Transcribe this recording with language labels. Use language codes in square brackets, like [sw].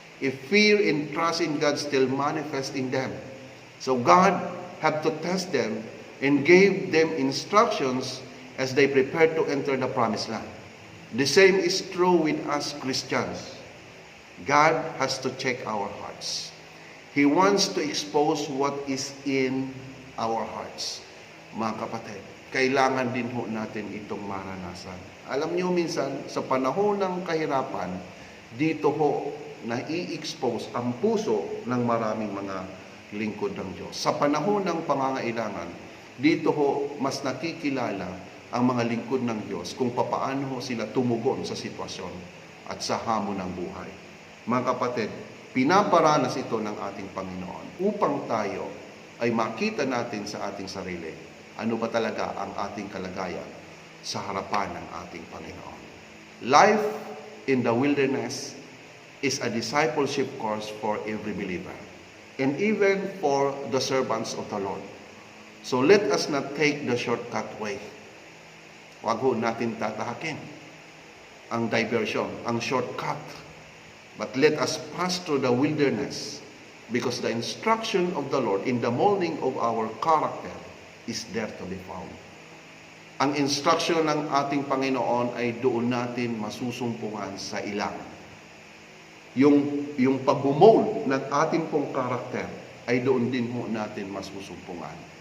[en] If fear and trust in God still manifest in them. So God had to test them and gave them instructions as they prepared to enter the promised land. The same is true with us Christians. God has to check our hearts. He wants to expose what is in our hearts. [tl] Mga kapatid, kailangan din ho natin itong maranasan. Alam niyo minsan, sa panahon ng kahirapan, dito ho na-i-expose ang puso ng maraming mga lingkod ng Diyos. Sa panahon ng pangangailangan, dito ho mas nakikilala ang mga lingkod ng Diyos kung papaano ho sila tumugon sa sitwasyon at sa hamon ng buhay. Mga kapatid, pinaparanas ito ng ating Panginoon upang tayo ay makita natin sa ating sarili ano ba talaga ang ating kalagayan sa harapan ng ating Panginoon. [en] Life in the wilderness is a discipleship course for every believer and even for the servants of the Lord. So let us not take the shortcut way. [tl] Huwag ho natin tatahakin ang diversion, ang shortcut. [en] But let us pass through the wilderness because the instruction of the Lord in the molding of our character is there to be found. [tl] Ang instruction ng ating Panginoon ay doon natin masusumpungan sa ilang. Yung pag-mold ng ating pong karakter ay doon din ho natin masusumpungan.